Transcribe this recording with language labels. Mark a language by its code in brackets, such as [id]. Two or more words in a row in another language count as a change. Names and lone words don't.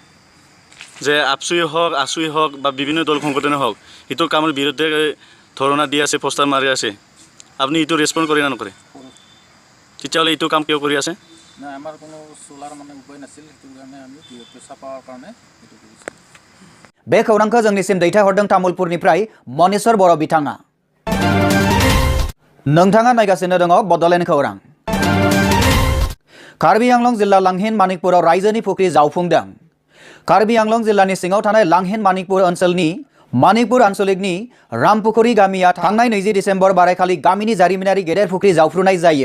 [as] যে আপচুই হওক, আচুই হওক বা বিভিন্ন দল সংগঠনে হওক, এইটোৰ কামৰ বিৰুদ্ধে ধৰণা দি আছে, পোষ্টাৰ মাৰি আছে, আপুনি এইটো ৰেছপন্ড কৰে না নকৰে? তেতিয়াহ'লে এইটো কাম কিয় কৰি আছে? নাই, আমাৰ কোনো চলাৰ উপায় নাছিল, সেইটো কাৰণে আমি পইচা পাৱাৰ কাৰণে এইটো কৰিছোঁ। [brx] बे खौरांखौ जोंनिसिम दैथायहरदों तामुलपुरनिफ्राय मनेश्वर बर' बिथाङा। नोंथाङा नायगासिनो दङ बड'लेण्ड खौरां। कार्बि आंलं जिल्ला लांहिन मानिकपुराव रायजोनि फुख्रि जावफुंदों। कार्बि आंलं जिल्लानि सिङाव थानाय लांहिन मानिकपुर ओनसोलनि मानिकपुर आन्सलिकनि रामपुखुरी गामिया थांनाय 20 डिसेम्बर बारायखालि गामिनि जारिमिनारि गेदेर फुख्रि जावफ्रुनाय जायो।